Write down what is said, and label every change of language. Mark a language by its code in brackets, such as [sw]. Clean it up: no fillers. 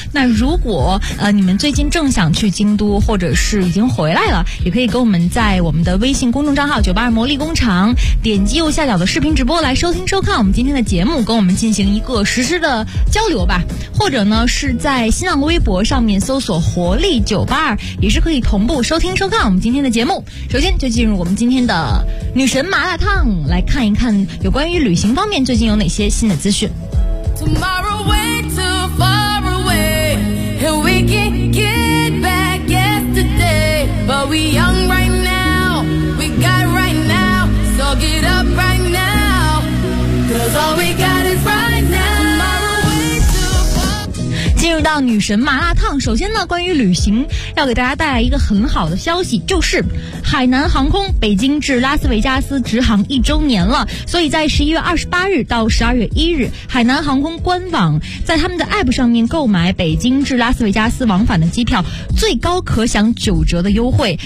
[zh] 那如果你们最近正想去京都，或者是已经回来了，也可以跟我们在我们的微信公众账号982魔力工厂点击右下角的视频直播来收听收看我们今天的节目，跟我们进行一个实时的交流吧。或者呢是在新浪微博上面搜索活力982，也是可以同步收听收看我们今天的节目。首先就进入我们今天的女神麻辣烫，来看一看有关于旅行方面最近有哪些新的资讯。 [en] Tomorrow way too far away and we can get back yesterday but we young right nowGet up right now, 'cause all we got is right now. [zh] 进入到女神麻辣烫，首先呢，关于旅行要给大家带来一个很好的消息，就是海南航空北京至拉斯维加斯直航一周年了。所以在11月28日到12月1日，海南航空官网在他们的 APP 上面购买北京至拉斯维加斯往返的机票，最高可享9折的优惠。